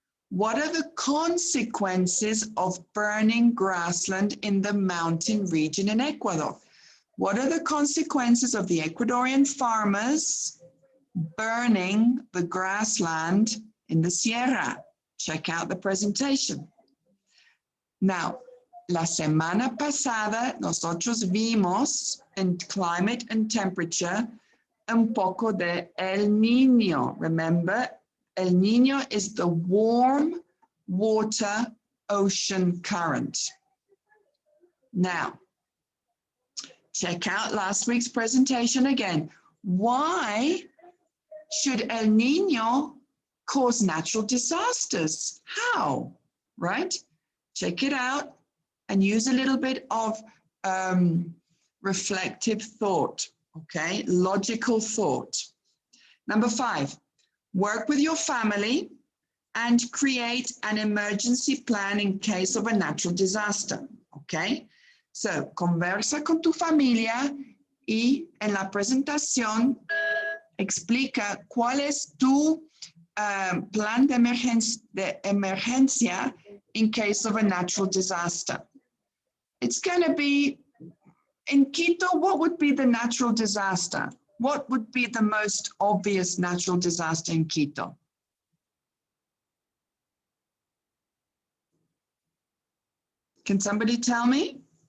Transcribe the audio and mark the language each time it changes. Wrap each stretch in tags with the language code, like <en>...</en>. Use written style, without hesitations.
<en>What are the consequences of burning grassland in the mountain region in Ecuador? What are the consequences of the Ecuadorian farmers burning the grassland in the Sierra? Check out the presentation. Now,</en> <es>la semana pasada nosotros vimos en</es> <en>climate and temperature</en> <es>un poco de El Niño.</es> <en>Remember, El Niño is the warm water ocean current. Now, check out last week's presentation again. Why should El Niño cause natural disasters? How? Right? Check it out and use a little bit of reflective thought, okay? Logical thought. Number 5, work with your family and create an emergency plan in case of a natural disaster, okay? So,</en> <es>conversa con tu familia y en la presentación explica cuál es tu plan de emergencia</es> <en>in case of a natural disaster. It's going to be, in Quito, what would be the natural disaster? What would be the most obvious natural disaster in Quito? Can somebody tell me?</en>